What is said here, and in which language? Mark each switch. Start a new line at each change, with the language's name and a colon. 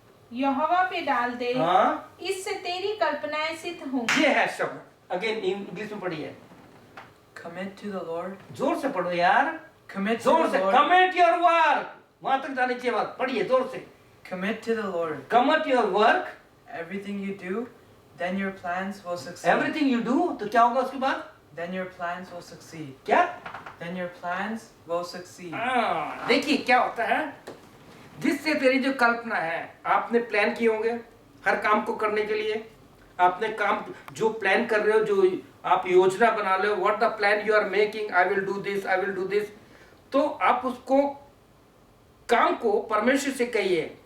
Hindi: यहोवा पे डाल दे। हाँ, इससे तेरी कल्पनाएं सिद्ध होंगी। ये है शब्द। अगेन इंग्लिश में पढ़िए,
English: Commit to the Lord.
Hindi: जोर से पढ़ो यार,
English: Commit to
Hindi: जोर
English: the
Hindi: से।
English: Lord. Commit your work,
Hindi: वहां तक जाने चाहिए बात, पढ़िए जोर से।
English: Commit to the Lord. Commit your work, Everything you do, then your plans will succeed. Everything you do,
Hindi: तो क्या होगा उसके बाद?
English: Then your plans will succeed.
Hindi: क्या?
English: Then your plans will succeed.
Hindi: देखिए क्या होता है, जिससे तेरी जो कल्पना है, आपने प्लान किए होंगे हर काम को करने के लिए, आपने काम जो प्लान कर रहे हो, जो आप योजना बना रहे हो,
English: what the plan you are making, I will do this,
Hindi: I will do this, तो आप उसको काम को परमेश्वर से कहिए।